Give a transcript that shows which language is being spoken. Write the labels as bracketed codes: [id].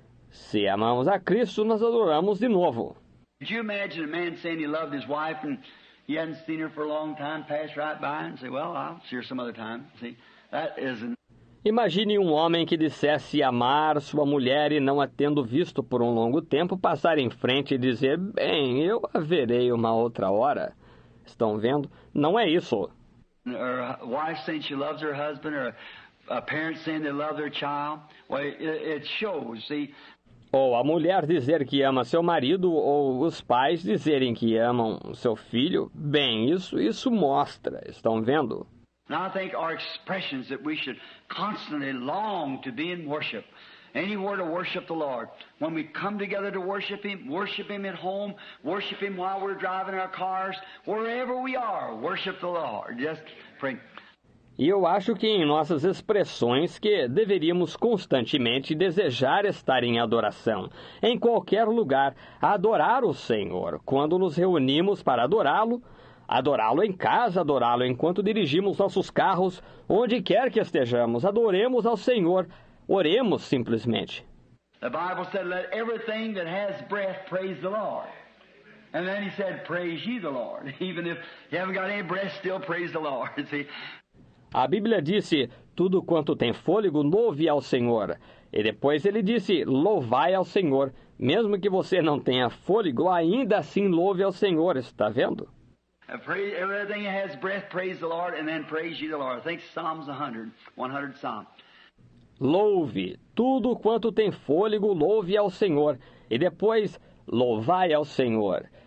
[pt] Se amamos a Cristo, nós adoramos de novo. [en] Could you imagine a man saying he loved his wife and he hadn't seen her for a long time, pass right by and say, well, I'll see her some other time. See, that isn't... [pt] Imagine um homem que dissesse amar sua mulher e não a tendo visto por um longo tempo passar em frente e dizer, bem, eu a verei uma outra hora. Estão vendo? Não é isso. [en] Or a wife saying she loves her husband, or a parent saying they love their child. Well, it shows, see. [pt] Ou a mulher dizer que ama seu marido, ou os pais dizerem que amam seu filho. Bem, isso mostra. Estão vendo? [en] Now I think our expressions that we should constantly long to be in worship. Anywhere to worship the Lord. When we come together to worship Him at home, worship Him while we're driving our cars, wherever we are, worship the Lord. Just pray. [pt] E eu acho que em nossas expressões que deveríamos constantemente desejar estar em adoração, em qualquer lugar, adorar o Senhor. Quando nos reunimos para adorá-lo em casa, adorá-lo enquanto dirigimos nossos carros, onde quer que estejamos, adoremos ao Senhor. Oremos simplesmente. [en] The Bible said, let everything that has breath praise the Lord. And then he said, praise ye the Lord. Even if you haven't got any breath, still praise the Lord. See? [pt] A Bíblia disse, tudo quanto tem fôlego, louve ao Senhor. E depois ele disse, louvai ao Senhor. Mesmo que você não tenha fôlego, ainda assim louve ao Senhor. Está vendo? [en] Everything that has breath, praise the Lord, and then praise ye the Lord. I think Psalms 100 Psalm. [pt] Louve, tudo quanto tem fôlego, louve ao Senhor. E depois, louvai ao Senhor.